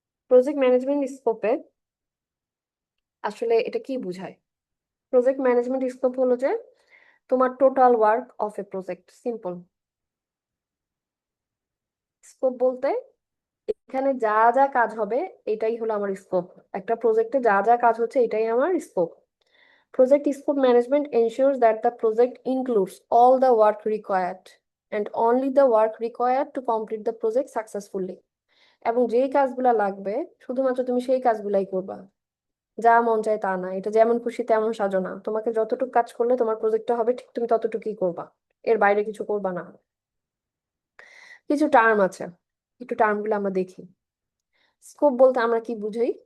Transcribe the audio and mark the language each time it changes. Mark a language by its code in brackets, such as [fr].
[bn] Project management স্কোপে আসলে এটা কি বোঝায়? প্রজেক্ট ম্যানেজমেন্ট স্কোপ হলো যে তোমার [en] total work of a project, [bn] simple. Scope বলতে এখানে যা যা কাজ হবে এটাই হলো আমার স্কোপ। একটা প্রজেক্টে যা যা কাজ হচ্ছে এটাই আমার scope. [en] Project scope management ensures that the project includes all the work required and only the work required to complete the project successfully. [bn] এবং যেই কাজগুলা লাগবে শুধুমাত্র তুমি সেই কাজগুলাই করবা, যা মন চায় তা না, এটা যেমন খুশি তেমন সাজো না, তোমাকে যতটুকু কাজ করলে তোমার প্রজেক্টটা হবে ঠিক তুমি ততটুকুই করবা, এর বাইরে কিছু করবা না। কিছু টার্ম আছে, একটু টার্মগুলো আমরা দেখি। স্কোপ বলতে আমরা কি বুঝি?